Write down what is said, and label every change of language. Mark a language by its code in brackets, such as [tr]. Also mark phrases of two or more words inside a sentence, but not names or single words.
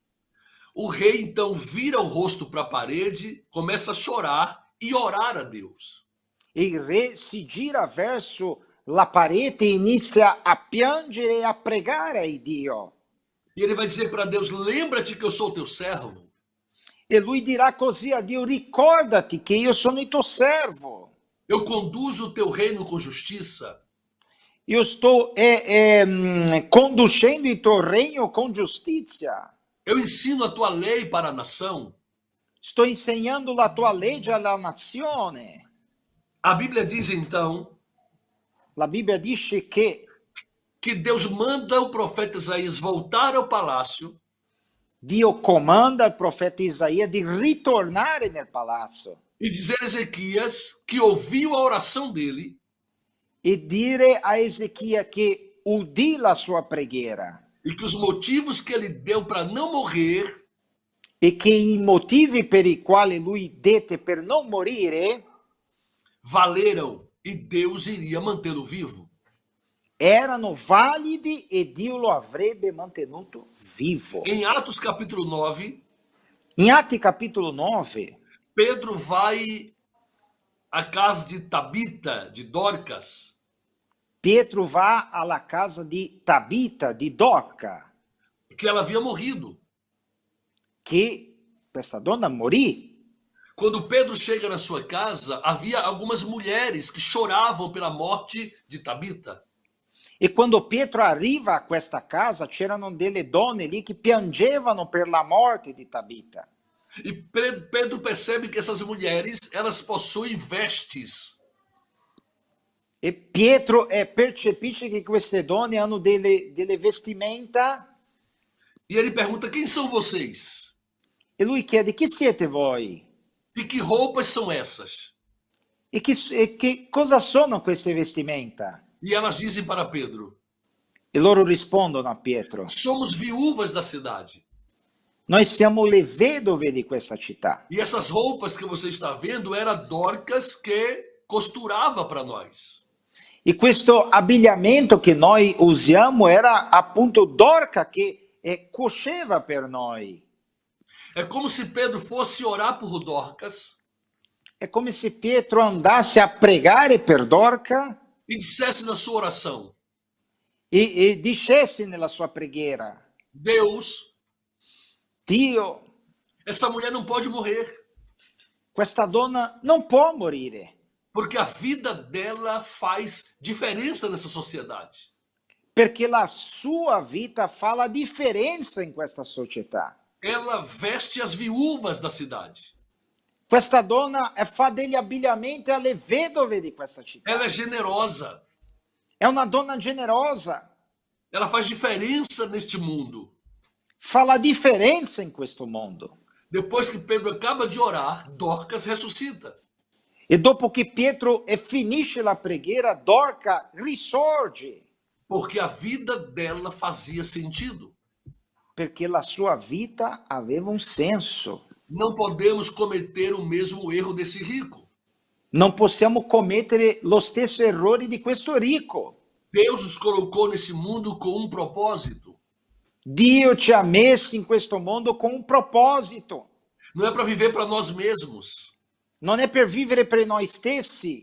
[pt] O rei então vira o rosto para a parede, começa a chorar e orar a Deus. [it] E il re si gira verso la parete e inizia a piangere e a pregare a Dio. [pt] E ele vai dizer para Deus: lembra-te que eu sou teu servo. [it] E lui dirà così a Dio, ricordati che io sono il tuo servo. [pt] Eu conduzo o teu reino com justiça. [it] Io sto conducendo il tuo regno con giustizia. [pt] Eu ensino a tua lei para a nação. [it] Sto insegnando la tua legge alla nazione. [pt] A Bíblia diz então [it] La Bibbia dice che [pt] Deus manda o profeta Isaías voltar ao palácio [it] Dio comanda al profeta Isaia di ritornare nel palazzo [pt] e dizer a Ezequias que ouviu a oração dele [it] e dire a Ezechia che udì la sua preghiera [pt] e que os motivos que ele deu para não morrer [it] e che i motivi per i quali lui dette per non morire [pt] valeram e Deus iria mantê-lo vivo. [it] erano validi e Dio lo avrebbe mantenuto vivo. [pt] Em Atos capítulo 9, [it] In Atti capitolo 9, [pt] Pedro vai à casa de Tabita, de Dorcas, [it] Pietro va alla casa di Tabita, di Dorca, [pt] que ela havia morrido. [it] che questa donna morì. [pt] Quando Pedro chega na sua casa, havia algumas mulheres que choravam pela morte de Tabita. [it] E quando Pietro arriva a questa casa, c'erano delle donne lì che piangevano per la morte di Tabita. [pt] E Pedro percebe que essas mulheres, elas possuem vestes. [it] E Pietro percepisce che queste donne hanno delle vestimenta [pt] E ele pergunta: quem são vocês? [it] e lui chiede: chi siete voi? [pt] E que roupas são essas? [it] E che cosa sono queste vestimenta? [pt] E elas dizem para Pedro: [it] E loro rispondono a Pietro: [pt] somos viúvas da cidade. [it] noi siamo le vedove di questa città. [pt] E essas roupas que você está vendo era Dorcas que costurava para nós. [it] E questo abbigliamento che noi usiamo era appunto Dorca che cosceva per noi. [pt] É como se Pedro fosse orar por Dorcas [it] È come se Pietro andasse a pregare per Dorca [pt] e dissesse na sua oração: [it] e dicesse nella sua preghiera: [pt] Deus, [it] Dio, [pt] essa mulher não pode morrer, [it] questa donna non può morire, [pt] porque a vida dela faz diferença nessa sociedade. [it] perché la sua vita fa la differenza in questa società. [pt] Ela veste as viúvas da cidade. [it] Questa donna fa degli abbigliamenti alle vedove di questa città. [pt] Ela é generosa. [it] È una donna generosa, [pt] Ela faz diferença neste mundo. [it] fa la differenza in questo mondo. [pt] Depois que Pedro acaba de orar, Dorcas ressuscita. [it] E dopo che Pietro finisce la preghiera, Dorca risorge, [pt] Porque a vida dela fazia sentido. [it] perché la sua vita aveva un senso. [pt] Não podemos cometer o mesmo erro desse rico. [it] Non possiamo commettere lo stesso errore di questo ricco. [pt] Deus nos colocou nesse mundo com um propósito. [it] Dio ci ha messi in questo mondo con un proposito. [pt] Não é para viver para nós mesmos, [it] Non è per vivere per noi stessi,